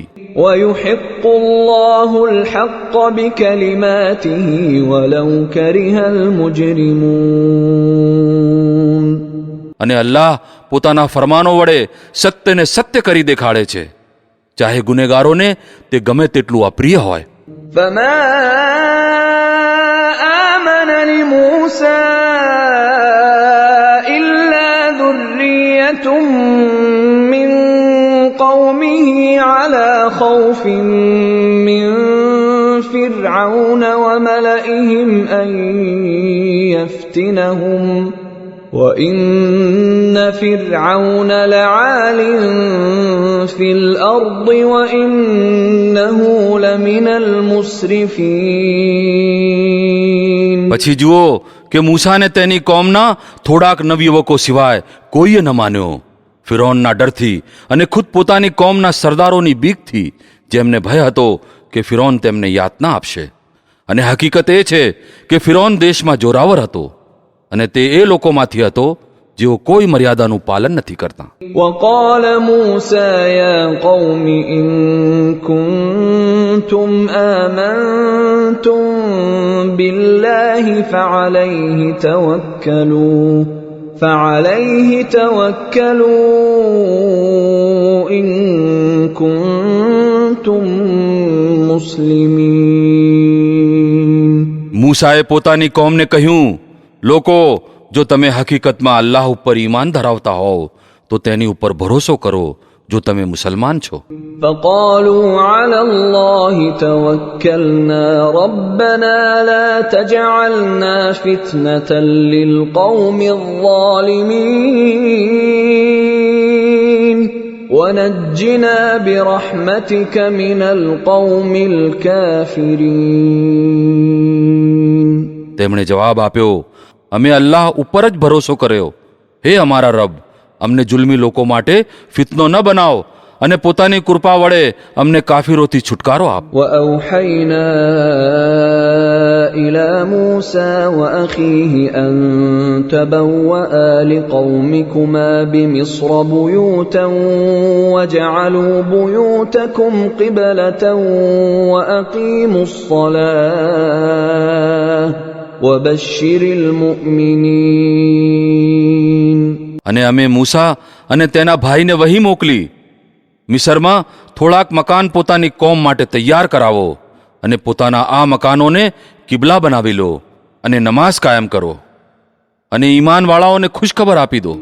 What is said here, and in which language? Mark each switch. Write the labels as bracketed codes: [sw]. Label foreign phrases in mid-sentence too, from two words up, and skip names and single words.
[ar] ويحق الله الحق بكلماته ولو كره المجرمون. [gu] અને અલ્લાહ પોતાના ફરમાનો વડે સત્યને સત્ય કરી દેખાડે છે, ચાહે ગુનેગારોને તે ગમે તેટલું અપ્રિય હોય. [ar] فما آمن لموسى إلا ذرية من قومه على خوف من فرعون وملئهم أن يفتنهم وَإِنَّ فِرْعَوْنَ لَعَالٍ فِي الْأَرْضِ وَإِنَّهُ لَمِنَ الْمُسْرِفِينَ. [gu] પછી જુઓ કે મૂસાને તેની કોમના થોડાક નવયુવકો સિવાય કોઈએ ન માન્યો. ફિરૌનના ડરથી અને ખુદ પોતાની કોમના સરદારોની બીકથી, જેમને ભય હતો કે ફિરૌન તેમને યાતના આપશે. અને હકીકત એ છે કે ફિરૌન દેશમાં જોરાવર હતો અને તે એ લોકોમાંથી હતો જેઓ કોઈ મર્યાદાનું પાલન નથી કરતા. [ar] وقال موسى يا قوم إن كنتم آمنتم بالله فعليه توكلوا إن كنتم مسلمين. [gu] મૂસાએ પોતાની કોમને કહ્યું, લોકો, જો તમે હકીકતમાં અલ્લાહ ઉપર ઈમાન ધરાવતા હોવ તો તેની ઉપર ભરોસો કરો જો તમે મુસલમાન છો. [ar] فقالوا على الله توكلنا ربنا لا تجعلنا فتنة للقوم الظالمين ونجنا برحمتك من القوم الكافرين. [gu] તેમણે જવાબ આપ્યો, અમે અલ્લાહ ઉપર જ ભરોસો કર્યો. હે અમારા રબ, અમને જુલ્મી લોકો માટે ફિતનો ન બનાવો અને પોતાની કૃપા વડે અમને કાફિરોથી છુટકારો આપ. [ar] وأوحينا إلى موسى وأخيه أن تبوأ لقومكما بمصر بيوتا وجعلوا بيوتكم قبلة وأقيموا الصلاة وبشر المؤمنين. [gu] અને અમે મૂસા અને તેના ભાઈને વહી મોકલી, મિસરમાં થોડાક મકાન પોતાની કોમ માટે તૈયાર કરાવો અને પોતાના આ મકાનોને કિબલા બનાવી લો અને નમાઝ કાયમ કરો અને ઈમાનવાળાઓને ખુશખબર આપી દો.